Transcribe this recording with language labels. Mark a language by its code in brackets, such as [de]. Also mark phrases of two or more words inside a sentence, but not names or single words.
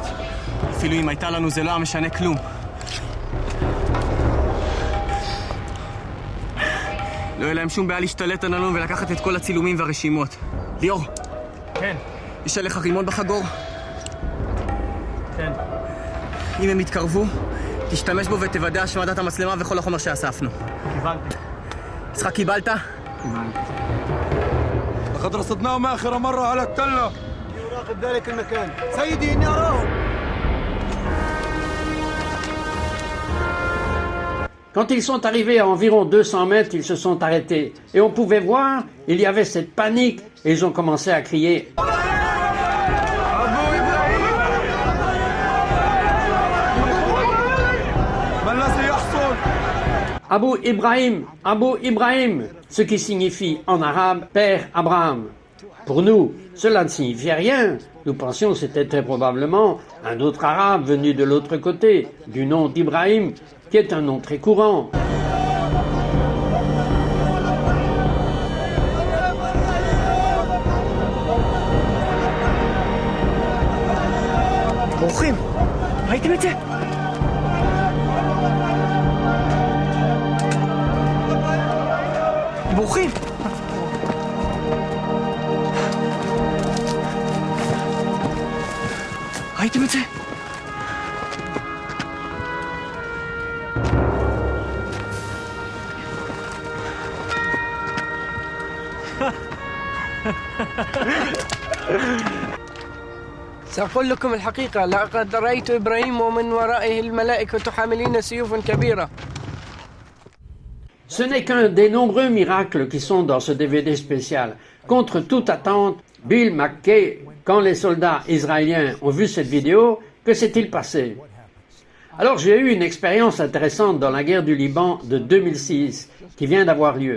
[he] אפילו אם הייתה לנו זה לא היה משנה כלום. לא יהיה להם שום בעיה להשתלט עלינו ולקחת את כל הצילומים והרשימות. ליאור. כן. יש עליך רימון בחגור? כן. אם הם יתקרבו, תשתמש בו ותוודא השמדת המצלמה וכל החומר שאספנו. קיבלתי. יצחק, קיבלת? קיבלתי. [ar] لقد رصدناهم آخر مرة على التلة. يراقب ذلك المكان. سيدي إني أراهم. [fr] Quand ils sont arrivés à environ 200 mètres, ils se sont arrêtés. Et on pouvait voir, il y avait cette panique, et ils ont commencé à crier « Abou Ibrahim, Abou Ibrahim », ce qui signifie en arabe « Père Abraham ». Pour nous, cela ne signifiait rien. Nous pensions que c'était très probablement un autre arabe venu de l'autre côté, du nom d'Ibrahim, qui est un nom très courant. [he] בורחים! ראיתם את זה? בורחים! ראיתם את זה? [ar] سأقول لكم الحقيقة، لقد رأيت إبراهيم ومن ورائه الملائكة حاملين سيوفا كبيرة. [fr] Ce n'est qu'un des nombreux miracles qui sont dans ce DVD spécial. Contre toute attente, Bill McKay, quand les soldats israéliens ont vu cette vidéo, que s'est-il passé? Alors j'ai eu une expérience intéressante dans la guerre du Liban de 2006, qui vient d'avoir lieu.